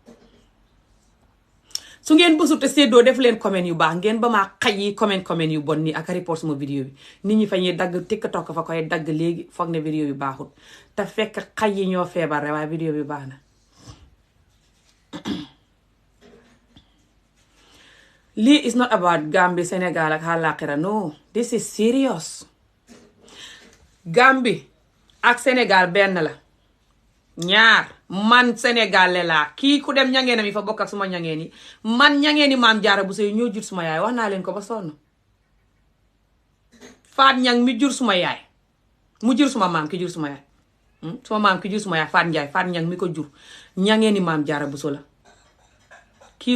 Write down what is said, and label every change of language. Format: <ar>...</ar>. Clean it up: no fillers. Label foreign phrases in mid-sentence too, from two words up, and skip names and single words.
<wo>su ngeen bësu te séddoo def leen comment yu baax ngeen ba maa xaj yi comment yu bon nii ak report sama vidéo bi nit ñi fa ñuy dagg TikTok fa koy dagg léegi foog ne vidéo yu baaxul te fekk xaj yi ñoo feebar rek waaye vidéo bi baax na lii</wo> <en>is not about</en> <wo>Gambie Sénégal ak àllaaxira</wo> <en>no this is serious</en> <wo>Gambie ak Sénégal benn la ñaar man Sénégal laa kii ku dem ñangeenam yi fa bokk ak suma ñangeen yi man ñangeeni maam jaara bu sey ñoo jur suma yaay wax naa leen ko ba sonn faat ñang mi jur suma yaay mu jur suma maam ki jur suma yaay suma maam ki jur suma yaay faat njaay faat ñang mi ko jur ñangeeni maam jaara bu so la kii</wo>